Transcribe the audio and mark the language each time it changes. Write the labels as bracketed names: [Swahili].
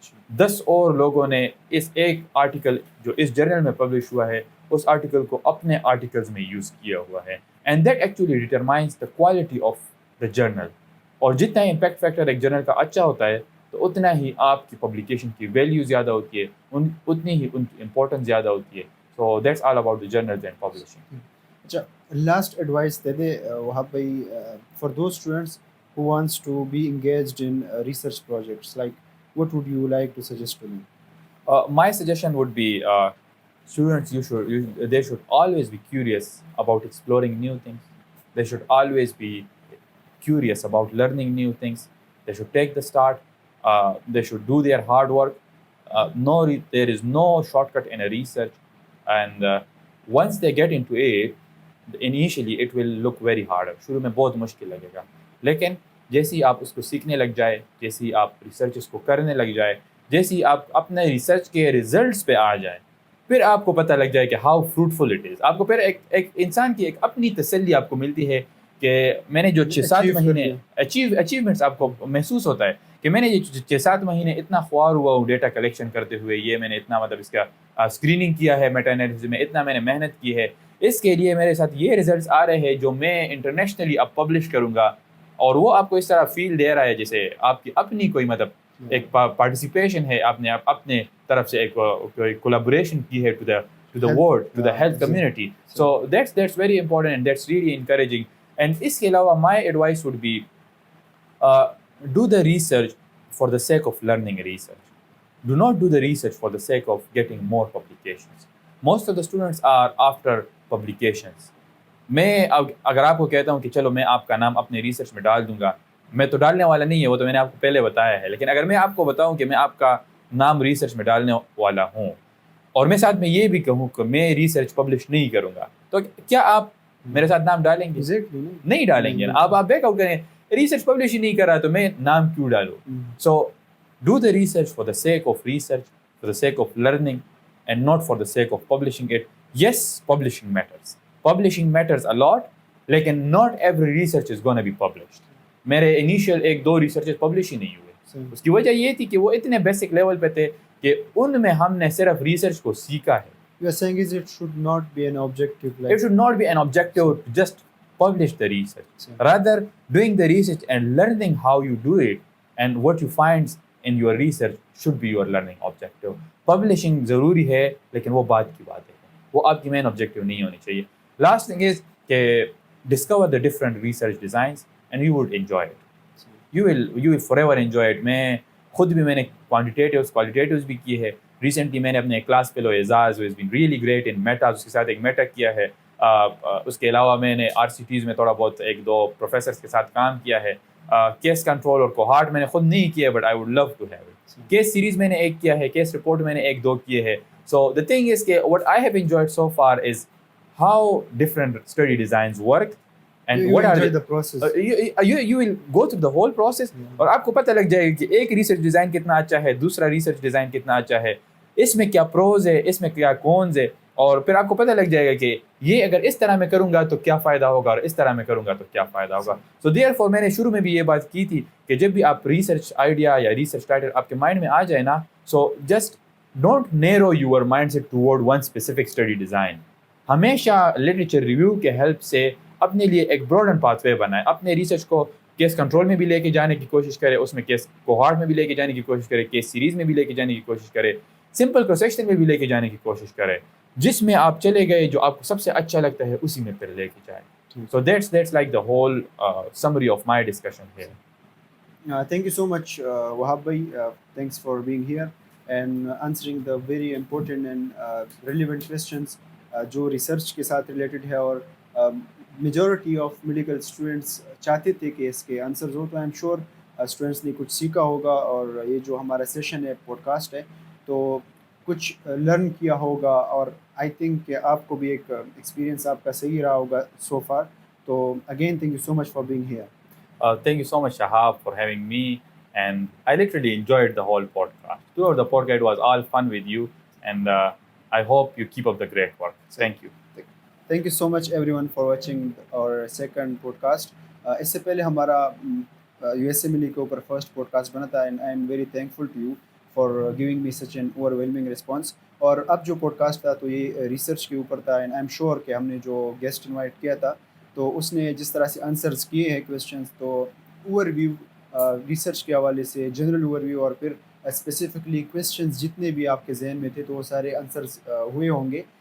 [Urdu] 10 اور لوگوں نے اس ایک آرٹیکل جو اس جرنل میں پبلش ہوا ہے, اس آرٹیکل کو اپنے آرٹیکلز میں یوز کیا ہوا ہے. [English] And that actually determines the quality of the journal. [Urdu] اور جتنا امپیکٹ فیکٹر ایک جرنل کا اچھا ہوتا ہے, تو اتنا ہی آپ کی پبلیکیشن کی ویلیو زیادہ ہوتی ہے, اتنی ہی ان کی امپورٹنس زیادہ ہوتی ہے. [English] So that's all about the journals and publishing. اچھا, last advice [Urdu] دے دے [English] وہاب بھائی for those students who wants to be engaged in research projects, like what would you like to suggest to them? My suggestion would be students, they should always be curious about exploring new things. They should always be curious about learning new things. They should take the start. They should do their hard work. There is no shortcut in a research, and once they get into it, initially it will look very hard. [Urdu] شروع میں بہت مشکل لگے گا, لیکن جیسی آپ اس کو سیکھنے لگ جائے, جیسی آپ ریسرچ اس کو کرنے لگ جائے, جیسی آپ اپنے ریسرچ کے ریزلٹس پہ آ جائیں, پھر آپ کو پتہ لگ جائے کہ [English] How fruitful it is. [Urdu] آپ کو پھر ایک انسان کی ایک اپنی تسلی آپ کو ملتی ہے کہ میں نے جو 6-7 مہینے اچیومنٹس آپ کو محسوس ہوتا ہے کہ میں نے یہ 6-7 مہینے اتنا خوار ہوا ہوں ڈیٹا کلیکشن کرتے ہوئے, یہ میں نے اتنا مطلب اس کا اسکریننگ کیا ہے, میٹا انالیسس میں اتنا میں نے محنت کی ہے, اس کے لیے میرے ساتھ یہ ریزلٹس آ رہے ہیں جو میں انٹرنیشنلی اب پبلش کروں گا. اور وہ آپ کو اس طرح فیل دے رہا ہے جیسے آپ کی اپنی کوئی مطلب ایک پارٹیسپیشن ہے, آپ نے اپنے طرف سے ایک کولیبوریشن کی ہے [English] To the world, to the health community. So that's very important and that's really encouraging. And [Urdu] اس کے علاوہ [English] My advice would be do the research for the sake of learning research. Do not do the research for the sake of getting more publications. Most of the students are after publications. [Urdu] میں اگر آپ کو کہتا ہوں کہ چلو میں آپ کا نام اپنے ریسرچ میں ڈال دوں گا, میں تو ڈالنے والا نہیں ہے, وہ تو میں نے آپ کو پہلے بتایا ہے. لیکن اگر میں آپ کو بتاؤں کہ میں آپ کا نام ریسرچ میں ڈالنے والا ہوں, اور میں ساتھ میں یہ بھی کہوں کہ میں ریسرچ پبلش نہیں کروں گا, تو کیا آپ میرے ساتھ نام ڈالیں گے؟ نہیں ڈالیں گے. آپ بیک آؤٹ کریں, ریسرچ پبلش ہی نہیں کر رہا تو میں نام کیوں ڈالوں؟ [English] So do the research for the sake of research, for the sake of learning, and not for the sake of publishing it. Yes, publishing matters, publishing matters a lot, لیکن not every research is going to be published. [Urdu] میرے initial 1-2 researches publish ہی نہیں ہوئے. اس کی وجہ یہ تھی کہ وہ اتنے بیسک لیول پہ تھے کہ ان میں ہم نے صرف ریسرچ کو سیکھا ہے, [English] You are saying is it should not be an objective It should not be an objective to just publish the research. So- Rather, doing the research and learning how you do it and what you find in your research should be your learning objective. [Urdu] Publishing ضروری ہے لیکن وہ بعد کی بات ہے, وہ آپ کی مین objective نہیں ہونی چاہیے. [English] Last thing is کہ discover the different research designs and you would enjoy it. You will forever enjoy it. [Urdu] میں خود بھی میں نے qualitatives بھی کی ہے. ریسنٹلی میں نے اپنے کلاس فیلو اعزاز [English] has been really great in [Urdu] meta, اس کے ساتھ ایک میٹا کیا ہے. اس کے علاوہ میں نے آر سی ٹیز میں تھوڑا بہت ایک دو پروفیسرس کے ساتھ کام کیا ہے. کیس کنٹرول اور کوہارٹ میں نے خود نہیں کیا, [English] But I would love to have it. [Urdu] Case series میں نے ایک کیا ہے, کیس رپورٹ میں نے ایک دو کیے ہے. [English] So the thing is کہ what I have enjoyed so far is how different study designs work and You what are enjoy the the process. you will go through the whole process [Urdu] اور آپ کو پتہ لگ جائے گا کہ ایک ریسرچ ڈیزائن کتنا اچھا ہے, دوسرا ریسرچ ڈیزائن کتنا اچھا ہے, اس میں کیا پروز ہے, اس میں کیا کونز ہے, اور پھر آپ کو پتہ لگ جائے گا کہ یہ اگر اس طرح میں کروں گا تو کیا فائدہ ہوگا اور اس طرح میں کروں گا تو کیا فائدہ ہوگا. سو دیئر فور میں نے شروع میں بھی یہ بات کی تھی کہ جب بھی آپ ریسرچ آئیڈیا یا ریسرچ ٹائٹل آپ کے مائنڈ میں آ جائے نا, [English] So just don't narrow your mind set toward one specific study design. [Urdu] ہمیشہ لٹریچر ریویو کے ہیلپ سے اپنے لیے ایک براڈن پاتھ وے بنائے. اپنے ریسرچ کو کیس کنٹرول میں بھی لے کے جانے کی کوشش کرے, اس میں کیس کوہارٹ میں بھی لے کے جانے کی کوشش کرے, کیس سیریز میں بھی لے کے جانے کی کوشش کرے, سمپل پروسیکشن میں بھی لے کے جانے کی کوشش کرے. جس میں آپ چلے گئے, جو آپ کو سب سے اچھا لگتا ہے, اسی میں پھر لے کے جائیں. [English] So that's like the whole summary of my discussion here. Thank you so much, Wahab bhai. Thanks for being here and answering the very important and relevant questions [Urdu] جو ریسرچ کے ساتھ ریلیٹڈ ہے, اور میجورٹی آف میڈیکل اسٹوڈنٹس چاہتے تھے کہ اس کے answers ہو. تو [English] I'm sure [Urdu] اسٹوڈنٹس نے کچھ سیکھا ہوگا, اور یہ جو ہمارا سیشن ہے, پوڈ کاسٹ ہے, تو کچھ لرن کیا ہوگا, اور [English] I think [Urdu] کہ آپ کو بھی ایک ایکسپیرینس آپ کا صحیح رہا ہوگا سو فار. [English] تو again thank you so much for being here. Thank you so much, Shahab, for having me. And I literally enjoyed the whole podcast. Throughout the podcast was all fun with you. And I hope you keep up the great work. Thank you. Thank you so much everyone for watching our second podcast. [Urdu] اس سے پہلے ہمارا U S A ملی کے اوپر first pod cost بنا تھا, [English] And I am very thankful to you for giving me such an over whelming response. [Urdu] اور اب جو پوڈ کاسٹ تھا تو یہ ریسرچ کے اوپر تھا, [English] and I am sure [Urdu] کہ ہم نے جو گیسٹ انوائٹ کیا تھا تو اس نے جس طرح سے آنسرز کیے ہیں کویشچنس, تو اوور ویو ریسرچ کے حوالے سے, جنرل اوور ویو, اور پھر اسپیسیفکلی کویشچنس جتنے بھی آپ کے ذہن میں تھے تو وہ سارے آنسرز ہوئے ہوں گے.